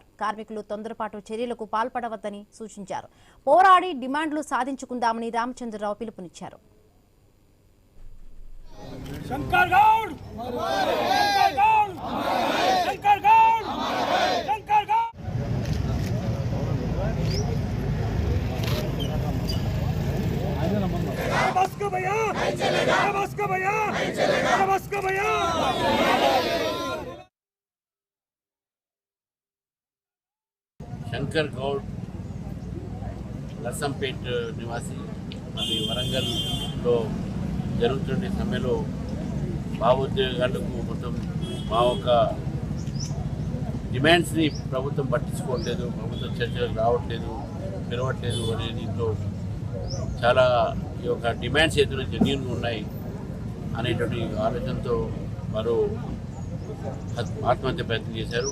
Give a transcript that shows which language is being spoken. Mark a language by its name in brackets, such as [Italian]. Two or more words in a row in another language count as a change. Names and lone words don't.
[Telugu] కార్మికులు తొందరపాటు చర్యలకు పాల్పడవద్దని సూచించారు. పోరాడి డిమాండ్లు సాధించుకుందామని రామచంద్రరావు పిలుపునిచ్చారు. [Hindi] శంకర్ గౌడ్ శంకర్ గౌడ్ శంకర్ గౌడ్ नमस्कार भैया नमस्कार भैया नमस्कार भैया [Telugu] శంకర్ గౌడ్ నర్సంపేట్ నివాసి మరి వరంగల్లో జరుగుతున్న సమ్మెలో మా ఉద్యోగాలకు మొత్తం మా యొక్క డిమాండ్స్ని ప్రభుత్వం పట్టించుకోవట్లేదు, ప్రభుత్వం చర్చలకు రావట్లేదు, పిలవట్లేదు అనే దీంట్లో చాలా ఈ యొక్క డిమాండ్స్ ఏదైనా జెన్యూన్గా ఉన్నాయి అనేటువంటి ఆలోచనతో వారు ఆత్మహత్య ప్రయత్నం చేశారు.